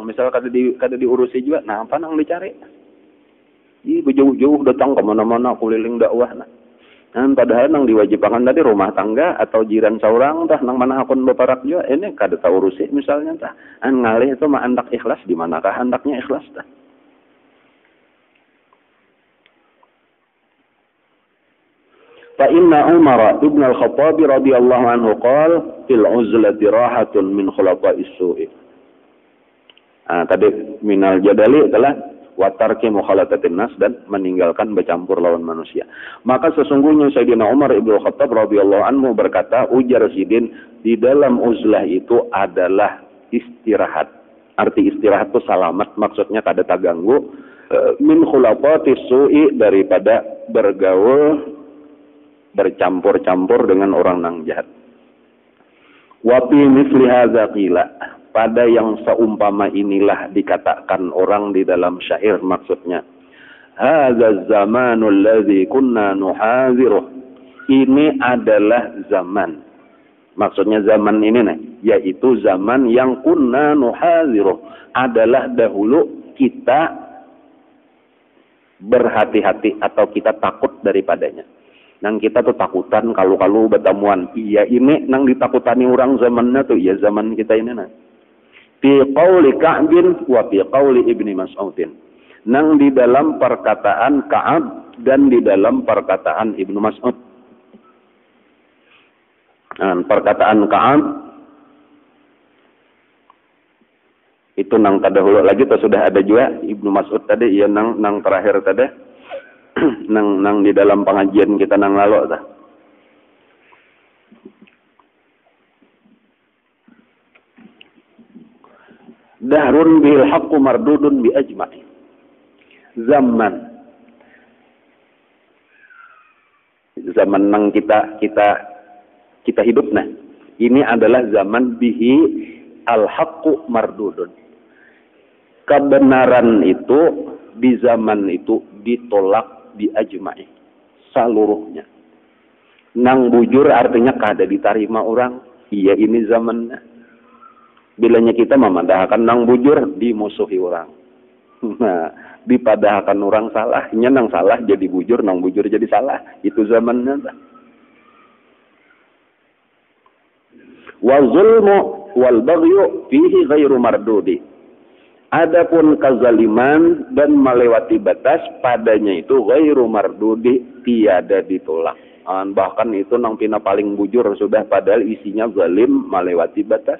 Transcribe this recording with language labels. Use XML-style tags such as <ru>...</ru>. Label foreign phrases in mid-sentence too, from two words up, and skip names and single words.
<bjn>Misal kada diurusi juga, nah apa nang dicari? Jauh-jauh datang ke mana-mana kuliling dakwah. Padahal nang diwajibkan tadi rumah tangga atau jiran seorang tah nang mana akun beparak juga ini kada tahu urusi misalnya tah. Ngalih itu mah hendak ikhlas di manakah hendaknya ikhlas tah?</bjn> <ar>فإن عمر ابن الخطاب رضي الله عنه قال في العزلة راحة من خلطاء السوء.</ar> <bjn>Tadi</bjn> <ar>من الجدال</ar> <bjn>adalah</bjn> <ar>وترك مخالطة الناس</ar> <bjn>dan meninggalkan bercampur lawan manusia. Maka sesungguhnya Sayyidina Umar ibn Khattab</bjn> <ar>رضي الله عنه</ar> <bjn>berkata, ujar Sidin, di dalam uzlah itu adalah istirahat. Arti istirahat itu salamat, maksudnya kada terganggu</bjn> <ar>من خلطاء السوء</ar> <bjn>daripada bergaul bercampur-campur dengan orang nang jahat.</bjn> <ar>وفي مثل هذا قيل,</ar> <bjn>pada yang seumpama inilah dikatakan orang di dalam syair maksudnya.</bjn> <ar>هذا الزمان الذي كنا نحاذره.</ar> <bjn>Ini adalah zaman. Maksudnya zaman ini nih, yaitu zaman yang</bjn> <ar>كنا نحاذره,</ar> <bjn>adalah dahulu kita berhati-hati atau kita takut daripadanya. Nang kita tuh takutan kalau bertemuan. Iya ini nang ditakutani orang zamannya tuh ya zaman kita ini nah.</bjn> <ar>في قول كعب وفي قول ابن مسعود.</ar> <bjn>Nang di dalam perkataan Ka'ab dan di dalam perkataan Ibnu Mas'ud. Perkataan Ka'ab itu nang terdahulu lagi tuh sudah ada juga Ibnu Mas'ud tadi ya nang terakhir tadi. nang di dalam pengajian kita nang lalu dah.</bjn> <ar>دهر به الحق مردود بأجمعه.</ar> <bjn>Zaman nang kita hidup nah. Ini adalah zaman</bjn> <ar>به الحق مردود.</ar> <bjn>kebenaran itu di zaman itu ditolak di ajma'i seluruhnya. Nang bujur artinya kada diterima orang. Iya ini zamannya. Bilanya kita memadahkan nang bujur dimusuhi orang. Nah, dipadahkan orang salah, nya nang salah jadi bujur, nang bujur jadi salah. Itu zamannya.</bjn> <ar>والظلم والبغي فيه غير مردود.</ar> <bjn>Adapun kezaliman dan melewati batas padanya itu</bjn> <ar>غير مردود,</ar> <bjn>tiada ditolak. Bahkan itu nang pina paling bujur sudah padahal isinya zalim melewati batas.</bjn>